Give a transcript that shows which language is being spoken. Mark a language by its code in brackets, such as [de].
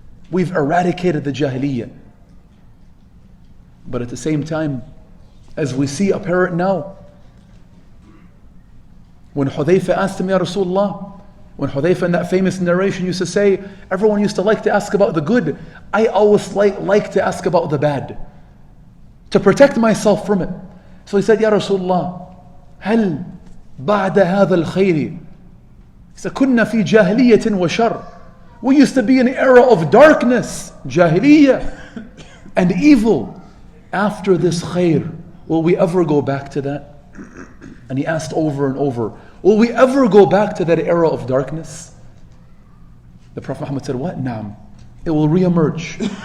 [en] We've eradicated the jahiliyya. But at the same time, as we see apparent now, when Hudayfa asked him, Ya Rasulullah, when Hudayfa in that famous narration used to say, everyone used to like to ask about the good, I always like to ask about the bad, to protect myself from it. So he said, Ya Rasulullah, [ar] هل بعد هذا الخير? [en] He said, [ar] كنا في جاهلية وشر. [en] We used to be in an era of darkness, jahiliyya, and evil. After this khair, will we ever go back to that? And he asked over and over, will we ever go back to that era of darkness? The Prophet Muhammad said, what? Naam. It will re-emerge.